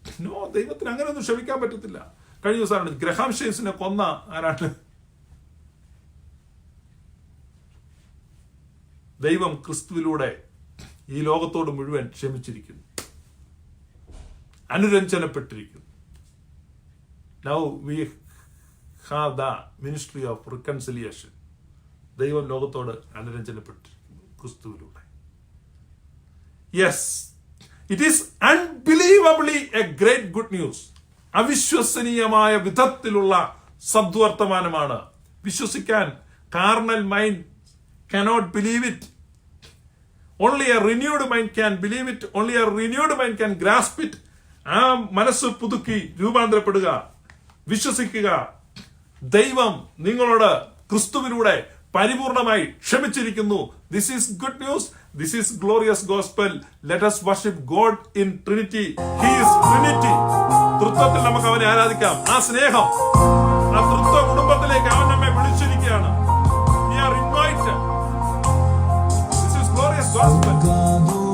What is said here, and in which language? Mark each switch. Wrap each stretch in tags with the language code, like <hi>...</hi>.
<ml>No, ദൈവത്തിന് അങ്ങനെയൊന്നും ക്ഷമിക്കാൻ പറ്റത്തില്ല. കഴിഞ്ഞ ദിവസമാണ് ഗ്രഹാം ഷെയ്ൻസിനെ കൊന്ന ആരാണ്? ദൈവം ക്രിസ്തുവിലൂടെ ഈ ലോകത്തോട് മുഴുവൻ ക്ഷമിച്ചിരിക്കുന്നു, അനുരഞ്ജനപ്പെട്ടിരിക്കുന്നു.</ml> <en>Now we have the ministry of reconciliation.</en> <ml>ദൈവം ലോകത്തോട് അനുരഞ്ജനപ്പെട്ടിരിക്കുന്നു ക്രിസ്തുവിലൂടെ.</ml> <en>Yes, it is unbelievably a great good news.</en> <ml>അവിശ്വസനീയമായ വിധത്തിലുള്ള സദ്വർത്തമാനമാണ്. വിശ്വസിക്കാൻ</ml> <en>Carnal mind cannot believe it. Only a renewed mind can believe it. Only a renewed mind can grasp it.</en> <ml>ആ മനസ്സ് പുതുക്കി രൂപാന്തരപ്പെടുക, വിശ്വസിക്കുക. ദൈവം നിങ്ങളോട് ക്രിസ്തുവിലൂടെ പരിപൂർണമായി ക്ഷമിച്ചിരിക്കുന്നു.</ml> <en>This is good news. This is glorious gospel. Let us worship God in Trinity. He is Trinity.</en> <ml>തൃത്വത്തിൽ നമുക്ക് അവനെ ആരാധിക്കാം. ആ സ്നേഹം, ആ തൃത്വ കുടുംബത്തിലേക്ക് അവൻ നമ്മെ വിളിച്ചിരിക്കുകയാണ്.</ml> <en>We are invited. This is glorious gospel.</en>